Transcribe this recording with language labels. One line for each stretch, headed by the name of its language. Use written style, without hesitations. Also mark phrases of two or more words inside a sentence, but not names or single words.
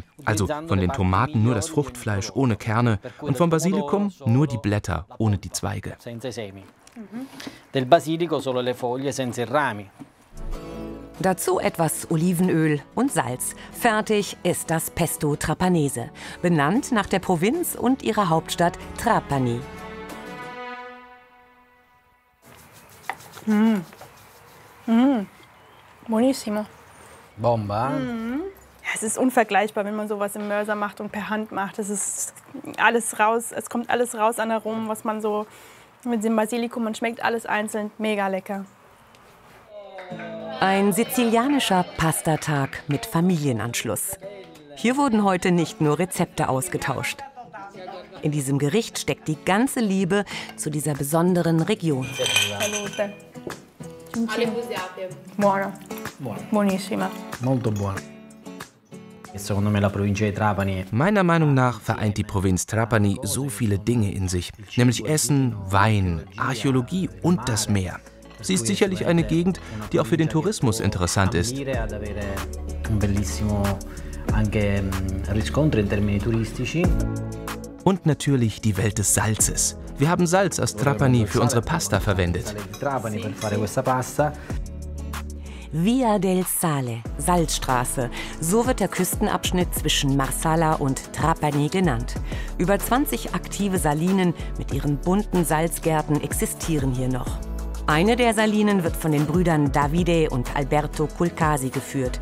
German: Also von den Tomaten nur das Fruchtfleisch ohne Kerne und vom Basilikum nur die Blätter ohne die Zweige. Dazu etwas Olivenöl und Salz. Fertig ist das Pesto Trapanese, benannt nach der Provinz und ihrer Hauptstadt Trapani. Buonissimo. Bomba. Ja, es ist unvergleichbar, wenn man sowas im Mörser macht und per Hand macht. Es ist alles raus, es kommt alles raus an Aromen, was man so mit dem Basilikum, man schmeckt alles einzeln, mega lecker. Ein sizilianischer Pastatag mit Familienanschluss. Hier wurden heute nicht nur Rezepte ausgetauscht. In diesem Gericht steckt die ganze Liebe zu dieser besonderen Region.
Italian: Salute. Buona. Buonissima. Molto buono. Secondo me la provincia di Trapani.
German: Meiner Meinung nach vereint die Provinz Trapani so viele Dinge in sich, nämlich Essen, Wein, Archäologie und das Meer. Sie ist sicherlich eine Gegend, die auch für den Tourismus interessant ist. Und natürlich die Welt des Salzes. Wir haben Salz aus Trapani für unsere Pasta verwendet. Via del Sale, Salzstraße. So wird der Küstenabschnitt zwischen Marsala und Trapani genannt. Über 20 aktive Salinen mit ihren bunten Salzgärten existieren hier noch. Eine der Salinen wird von den Brüdern Davide und Alberto Culcasi geführt.